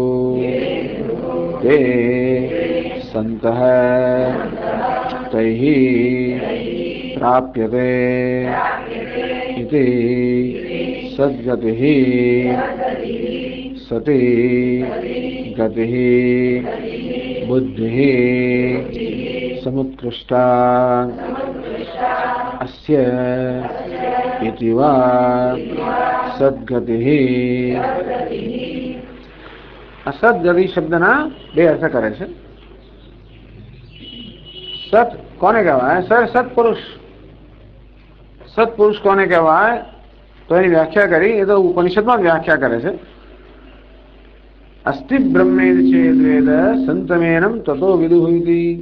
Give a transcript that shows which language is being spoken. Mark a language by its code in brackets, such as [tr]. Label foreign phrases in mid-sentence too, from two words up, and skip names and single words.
[sa] ते सन्तः तैः प्राप्यते इति सद्गतिः सति गतिः बुद्धिः समुत्कृष्टा अस्य इति वा सद्गतिः. [gu] અસદ્ગતિ શબ્દના બે અર્થ કરે છે. સત કોને કહેવાય? સર સત્પુરુષ. સત્પુરુષ કોને કહેવાય તો એની વ્યાખ્યા કરી, એ તો ઉપનિષદમાં વ્યાખ્યા કરે છે. [sa] અસ્તિ બ્રહ્મેદ ચેદ્વેદ સંતમેનમ તતો વિદુઃ ઇતિ.